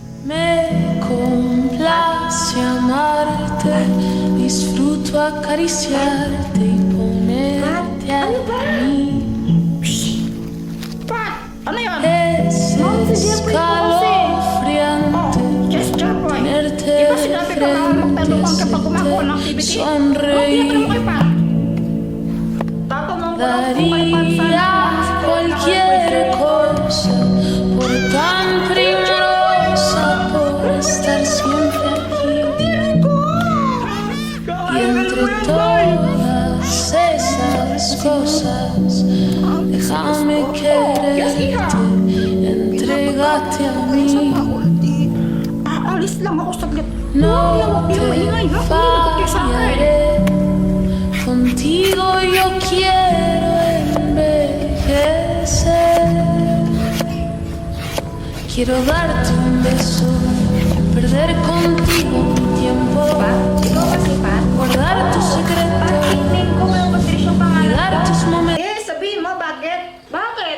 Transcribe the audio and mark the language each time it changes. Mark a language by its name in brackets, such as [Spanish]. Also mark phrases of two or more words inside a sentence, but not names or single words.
[Spanish] Me complace amarte, disfruto acariciarte y ponerte a mí. [Filipino] Pat! Ano yun? [Spanish] Es escalofriante [English] Gesture boy. [Spanish] tenerte [Filipino] Di ba sinabi ko na magtanong ka kapag gumagawa ng activity? [Spanish] sonreír. [Filipino] Tinatanong kay Pat. Tatanong ko lang kung kay Pat [Spanish] Daría cualquier cosa por tan primorosa, por estar siempre aquí. Y entre todas esas cosas, déjame quererte, entrégate a mí. [Filipino] Aalis lang ako saglit. [Spanish] No [Filipino] Huwag [Spanish] te [Filipino] yung maingay, ha? Hindi ko sa akin. [Spanish] fallaré, contigo yo quiero envejecer. Quiero darte un beso, perder contigo mi tiempo, [Filipino] Ikaw kasi, Pat? [Spanish] guardar tus secretos, [Filipino] Tingin ko yung Patricia yung pangalan [Spanish] cuidar [Filipino] mo. [Spanish] tus momentos. [Filipino] Sabihin mo, bakit? Bakit?